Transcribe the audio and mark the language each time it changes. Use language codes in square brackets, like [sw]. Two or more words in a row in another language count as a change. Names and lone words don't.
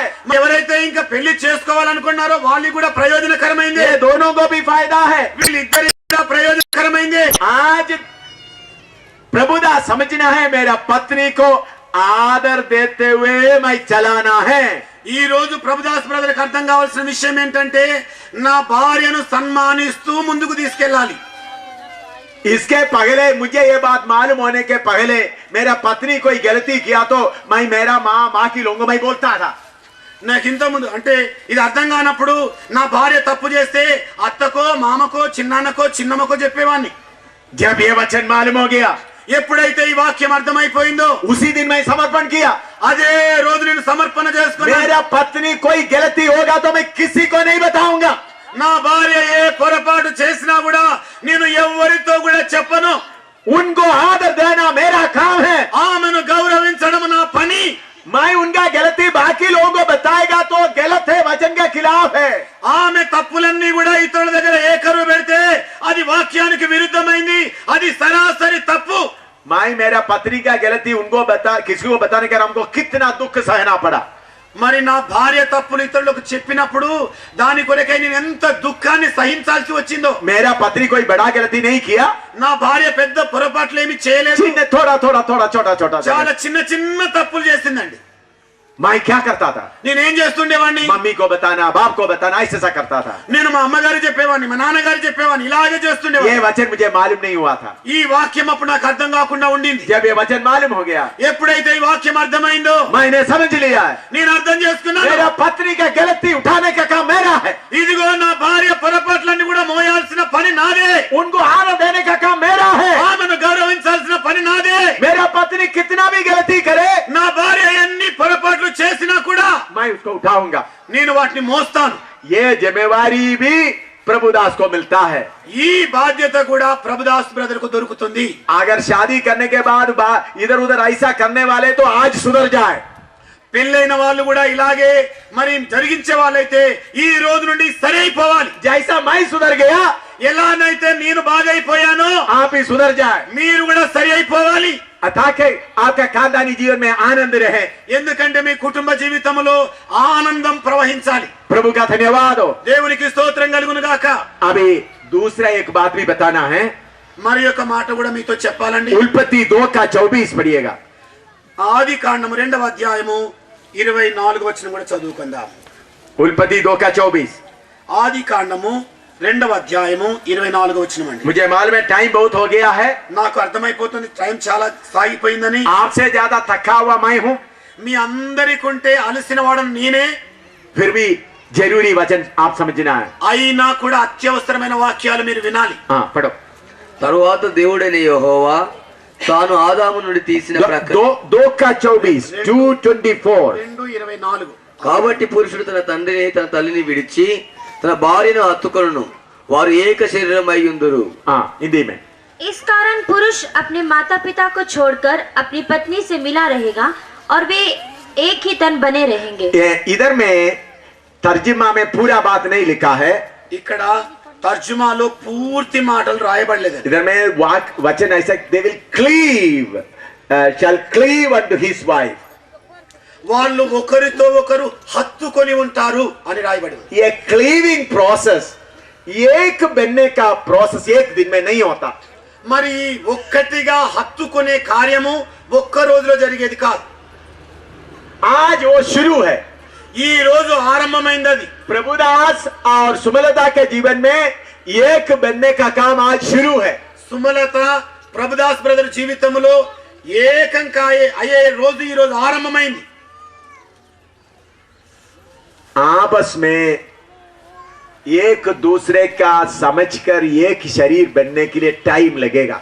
[te] ఎవరైతే ఇంకా పెళ్లి చేసుకోవాలనుకున్నారో వాళ్ళకి కూడా ప్రయోజనకరమైంది. [hi] ये दोनों को भी फायदा है. [te] వీళ్ళిద్దరికి కూడా ప్రయోజనకరమైంది. [hi] आज प्रभुदास समझना है, मेरा पत्नी को आदर देते हुए मैं चलाना है. [te] ఈ రోజు ప్రభుదాస్ బ్రదర్కి అర్థం కావాల్సిన విషయం ఏంటంటే, నా భార్యను సన్మానిస్తూ ముందుకు తీసుకెళ్ళాలి. [hi] इसके पहले मुझे ये बात मालूम होने के पहले मेरा पत्नी कोई गलती किया तो मैं मेरा माँ की लोगों में बोलता था. [te] నాకు ఇంత ముందు అంటే ఇది అర్థం కానప్పుడు నా భార్య తప్పు చేస్తే అత్తకో మామకో చిన్నాన్నకో చిన్నమ్మకో చెప్పేవాడిని. [hi] जब ये वचन मालूम हो गया, [te] ఎప్పుడైతే ఈ వాక్యం అర్థమైపోయిందో [hi] उसी दिन मैं समर्पण किया। [te] అదే రోజు నేను సమర్పణ చేసుకున్నాను. [hi] मेरा पत्नी कोई गलती होगा तो मैं किसी को नहीं बताऊंगा। [te] నా భార్య ఏ పొరపాటు చేసినా కూడా నేను ఎవరితో కూడా చెప్పను. [hi] उनको आदर देना मेरा काम है। [te] ఆమెను గౌరవించడం నా పని. [hi] मैं उनका गलती बाकी लोगों को बताएगा तो गलत है, वचन के खिलाफ है। [te] ఆమె తప్పులన్నీ కూడా ఇతరుల దగ్గర ఏకరువు పెడితే అది వాక్యానికి విరుద్ధమైంది, అది సరాసరి తప్పు. [hi] मैं मेरा पत्नी का गलती उनको किसी को बताने का हमको कितना दुख सहना पड़ा। [te] మరి నా భార్య తప్పులు ఇతరులకు చెప్పినప్పుడు దాని కొరకై నేను ఎంత దుఃఖాన్ని సహించాల్సి వచ్చిందో. [hi] मेरा पत्नी कोई बड़ा गलती नहीं किया। [te] నా భార్య పెద్ద పొరపాట్లు ఏమి చేయలేదు, [hi] थोड़ा थोड़ा थोड़ा छोटा छोटा [te] చాలా చిన్న చిన్న తప్పులు చేసిందండి. [hi] मैं क्या करता था? [te] నేనేం చేస్తుండేవాడిని? [hi] मम्मी को बताना, बाप को बताना, ऐसा करता था। [te] నేను మా అమ్మగారు చెప్పేవాడిని, మా నాన్నగారు చెప్పేవాడిని, ఇలాగే [hi] ये [te] చేస్తుండేవాడిని. [hi] वचन मुझे मालूम नहीं हुआ था। [te] ఈ వాక్యం అప్పుడు నాకు అర్థం కాకుండా ఉండింది. [hi] जब ये वचन मालूम हो गया, [te] ఎప్పుడైతే ఈ వాక్యం అర్థమైందో [hi] मैंने समझ लिया है [te] నేను అర్థం చేసుకున్నాను. [hi] मेरा पत्नी का गलती उठाने का काम मेरा है। [te] ఇదిగో నా భార్య పొరపాట్లన్నీ కూడా మోయాల్సిన పని నాదే, [hi] उनको आदर देने का काम मेरा है। [te] ఆమెను గౌరవించాల్సిన పని నాదే. [hi] मेरा पत्नी कितना भी गलती करे, [te] నా భార్య ఎన్ని పొరపాట్లు చేసినా కూడా [hi] मैं उसको उठाऊंगा। [te] నేను వాటిని మోస్తాను. [hi] ये जिम्मेवारी भी प्रभुदास को मिलता है। [te] ఈ బాధ్యత కూడా ప్రభుదాస్ బ్రదర్ కు దొరుకుతుంది. [hi] अगर शादी करने के बाद इधर उधर ऐसा करने वाले तो आज सुधर जाए। [te] పెళ్ళైన వాళ్ళు కూడా ఇలాగే మరి జరిగించే వాళ్ళైతే ఈ రోజు నుండి సరి అయిపోవాలి. [hi] जैसा मैं सुधर गया, [te] ఎలానైతే నేను బాగైపోయానో [hi] आप ही सुधर जाए, [te] మీరు కూడా సరి అయిపోవాలి. [hi] ताकि आपका खानदानी जीवन में आनंद रहे। [te] ఎందుకంటే మీ కుటుంబ జీవితంలో ఆనందం ప్రవహించాలి. [hi] प्रभु का धन्यवाद हो। [te] దేవునికి స్తోత్రం కలుగును గాక. [hi] अभी दूसरा एक बात भी बताना है। [te] మరి ఒక మాట కూడా మీతో చెప్పాలండి. [hi] उल्पत्ति 2:24 पढ़िएगा। [te] ఆది కాండము 2వ అధ్యాయము 24వ వచనం కూడా చదువుకుందాం. [hi] उल्पत्ति 2:24। [te] ఆది కాండము 2వ అధ్యాయము 24వ వచనం అండి. [hi] मुझे मालूम है टाइम बहुत हो गया है, [te] నాకు అర్థమైపోతుంది టైం చాలా సాగిపోయిందని. [hi] आपसे ज्यादा थका हुआ मैं हूं, [te] మీ అందరికంటే అలసిన వాడను నేనే. [hi] फिर भी जरूरी वचन आप समझना है। [te] అయినా కూడా అత్యవసరమైన వాక్యాలు మీరు వినాలి. [hi] हाँ पढ़ो। [te] తరువాత దేవుడైన యెహోవా తాను ఆదాము నుండి తీసిన ప్రక్క [hi] 2:24 2:24। 2:24 [te] కాబట్టి పురుషుడు తన తండ్రిని తన తల్లిని విడిచి తన భార్యను హత్తుకొనును, వారు ఏక శరీరం అయ్యుందురు. [hi] हाँ हिंदी में। इस कारण पुरुष अपने माता पिता को छोड़कर अपनी पत्नी से मिला रहेगा और वे एक ही तन बने रहेंगे। इधर में तर्जुमा में पूरा बात नहीं लिखा है। [te] ఇక్కడ తర్జుమాలో పూర్తి మాటలు రాయబడలేదు. [hi] इधर में वचन ऐसा [en] they will cleave shall cleave unto his wife। [te] వాళ్ళు ఒకరితో ఒకరు హత్తుకొని ఉంటారు అని రాయబడింది. [hi] ये [en] cleaving process [hi] एक बनने का प्रोसेस एक दिन में नहीं होता। [te] మరి ఒక్కటిగా హత్తుకునే కార్యము ఒక్క రోజులో జరిగేది కాదు. [hi] आज वो शुरू है। [te] ఈ రోజు ఆరంభమైంది అది. [hi] प्रभुदास और सुमलता के जीवन में एक बनने का काम आज शुरू है। [te] సుమలత ప్రభుదాస్ బ్రదర్ జీవితంలో ఏకంగా అయ్యే రోజు ఈ రోజు ఆరంభమైంది. [hi] आपस में एक दूसरे का समझकर एक शरीर बनने के लिए टाइम लगेगा।